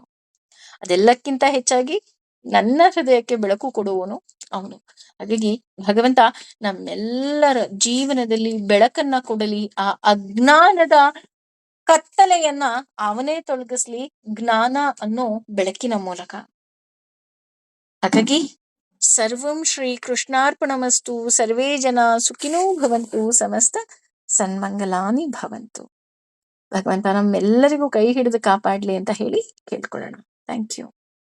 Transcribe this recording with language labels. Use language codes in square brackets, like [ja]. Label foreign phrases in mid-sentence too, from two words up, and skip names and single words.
[kn] ಅದೆಲ್ಲಕ್ಕಿಂತ ಹೆಚ್ಚಾಗಿ ನನ್ನ ಹೃದಯಕ್ಕೆ ಬೆಳಕು ಕೊಡುವವನು ಅವನು. ಹಾಗಾಗಿ ಭಗವಂತ ನಮ್ಮೆಲ್ಲರ ಜೀವನದಲ್ಲಿ ಬೆಳಕನ್ನ ಕೊಡಲಿ. ಆ ಅಜ್ಞಾನದ ಕತ್ತಲೆಯನ್ನ ಅವನೇ ತೊಲಗಿಸ್ಲಿ, ಜ್ಞಾನ ಅನ್ನೋ ಬೆಳಕಿನ ಮೂಲಕ. [sa] ಹಾಗಾಗಿ ಸರ್ವಂ ಶ್ರೀ ಕೃಷ್ಣಾರ್ಪಣಮಸ್ತು. ಸರ್ವೇ ಜನ ಸುಖಿನೋ ಭವಂತು. ಸಮಸ್ತ ಸನ್ಮಂಗಲಾನಿ ಭವಂತು. [kn] ಭಗವಂತ ನಮ್ಮೆಲ್ಲರಿಗೂ ಕೈ ಹಿಡಿದು ಕಾಪಾಡ್ಲಿ ಅಂತ ಹೇಳಿ ಕೇಳ್ಕೊಳ್ಳೋಣ. [en] thank you.